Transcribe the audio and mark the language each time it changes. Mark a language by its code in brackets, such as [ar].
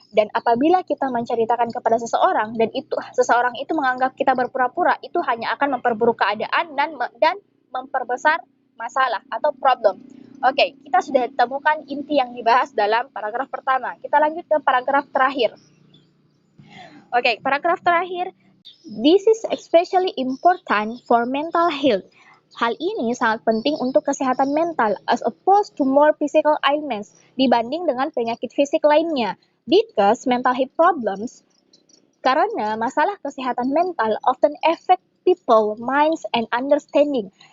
[id] Dan apabila kita menceritakan kepada seseorang dan seseorang itu menganggap kita berpura-pura, itu hanya akan memperburuk keadaan dan memperbesar masalah atau problem. Kita sudah temukan inti yang dibahas dalam paragraf pertama. Kita lanjut ke paragraf terakhir. Paragraf terakhir. [en] This is especially important for mental health. [id] Hal ini sangat penting untuk kesehatan mental [en] as opposed to more physical ailments, [id] dibanding dengan penyakit fisik lainnya. [en] Because mental health problems, [id] karena masalah kesehatan mental [en] often affect people, minds, and understanding.